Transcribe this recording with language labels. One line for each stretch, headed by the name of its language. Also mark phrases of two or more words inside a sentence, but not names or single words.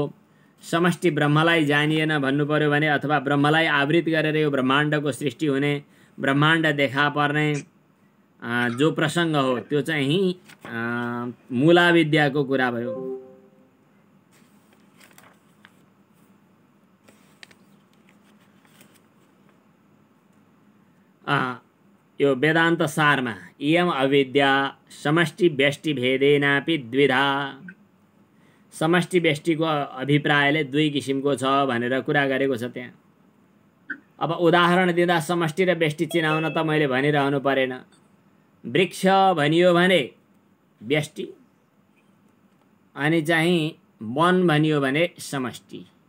Nepali: समष्टि ब्रह्मलाई जानिएन भन्नु पर्यो भने, अथवा ब्रह्मलाई आवृत गरेर यो ब्रह्माण्डको सृष्टि हुने, ब्रह्माण्ड देखा पर्ने जो प्रसङ्ग हो, त्यो चाहिँ मूलाविद्याको कुरा भयो। यो वेदान्त सारमा
Sanskrit: इयम अविद्या समष्टि व्यष्टि भेदेनापि द्विधा,
Nepali: समष्टि व्यष्टिको अभिप्रायले दुई किसिमको छ भनेर कुरा गरेको छ त्यहाँ। अब उदाहरण दिँदा समष्टि र व्यष्टि चिनाउन त मैले भनिरहनु परेन। वृक्ष भनियो भने व्यष्टि, अनि चाहिँ वन भनियो भने समष्टि।